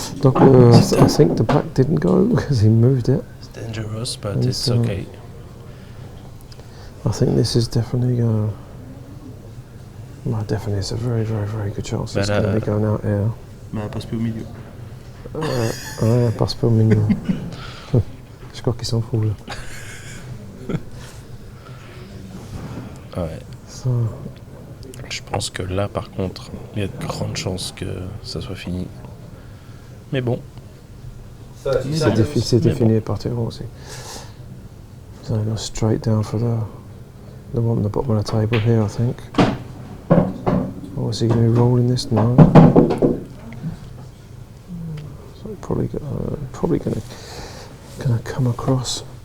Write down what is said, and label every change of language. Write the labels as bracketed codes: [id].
[fr] Donc, [en] I think the black didn't go because he moved it. It's dangerous, but it's okay. I think this is definitely going to... Well, definitely, it's a very good chance. It's going to be going out here. [fr] Mais elle passe plus au milieu. Ouais, passe pas au milieu. Je crois qu'ils s'en foutent là. Ouais. Ça... Je pense que là, par contre, il y a de grandes chances que ça soit fini. Mais bon. C'était fini à partir aussi. [en] So I go straight down for the one at the bottom of the table here, I think. Oh, is he going to be rolling this? No. So probably going to come across.